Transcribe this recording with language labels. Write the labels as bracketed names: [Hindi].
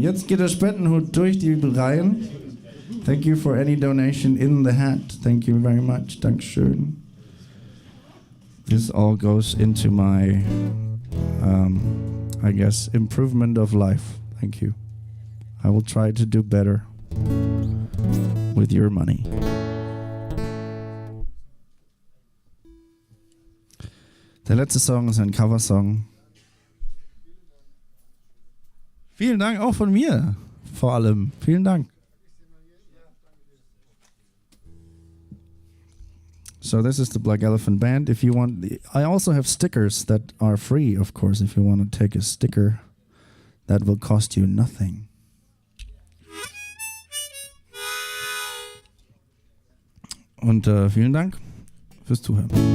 [German] Jetzt geht der Spendenhut durch die Reihen. [English] Thank you for any donation in the hat. Thank you very much. [German] Dankeschön. [English] This all goes into my, I guess, improvement of life. Thank you. I will try to do better with your money. [German] Der letzte Song ist ein Coversong. Vielen Dank auch von mir, vor allem. Vielen Dank. [English] So this is the Black Elephant Band. If you want, I also have stickers that are free, of course. If you want to take a sticker, that will cost you nothing. [German] Und vielen Dank fürs Zuhören.